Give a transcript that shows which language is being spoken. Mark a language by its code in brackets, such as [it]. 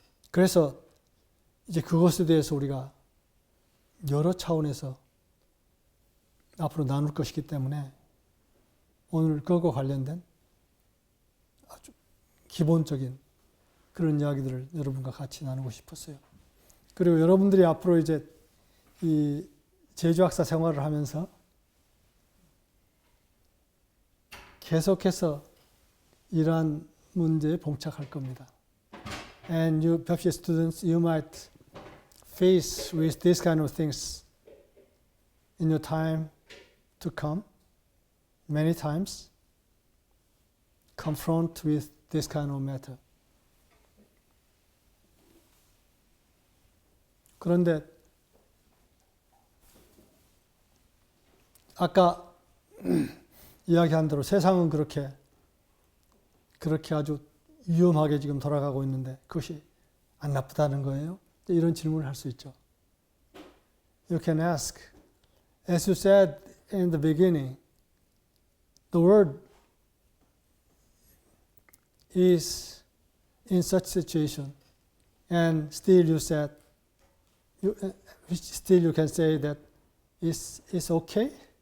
[ko] 그래서 이제 그것에 대해서 우리가 여러 차원에서 앞으로 나눌 것이기 때문에 오늘 그것과 관련된 아주 기본적인 그런 이야기들을 여러분과 같이 나누고 싶었어요. 그리고 여러분들이 앞으로 이제 이 제주학사 생활을 하면서 계속해서 이러한 문제에 봉착할 겁니다. [en] And you, PFC students, you might face with these kind of things in your time to come. Many times, confront with this kind of matter. [ko] 그런데 아까 이야기한 대로 세상은 그렇게 아주 위험하게 지금 돌아가고 있는데 그것이 안 나쁘다는 거예요? 이런 질문을 할 수 있죠. [en] You can ask, as you said in the beginning, the world is in such situation, and still you said, still you can say that it's okay?